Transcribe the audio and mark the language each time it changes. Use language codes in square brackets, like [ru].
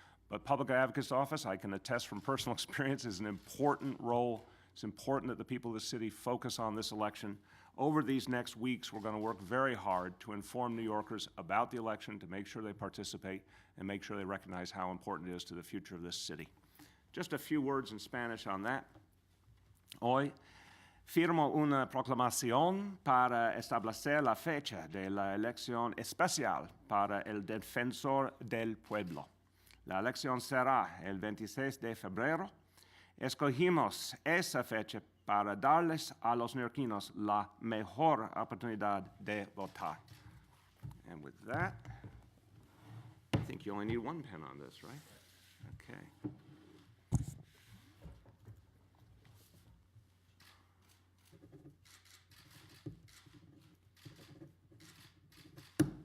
[en] But Public Advocate's Office, I can attest from personal experience, is an important role. It's important that the people of the city focus on this election. Over these next weeks, we're going to work very hard to inform New Yorkers about the election, to make sure they participate, and make sure they recognize how important it is to the future of this city. Just a few words in Spanish on that. [es] Hoy firmo una proclamación para establecer la fecha de la elección especial para el defensor del pueblo. La elección será el 26 de febrero. Escogimos esa fecha para darles a los neoyorquinos la mejor oportunidad de votar. [en] And with that, I think you only need one pen on this, right? Okay.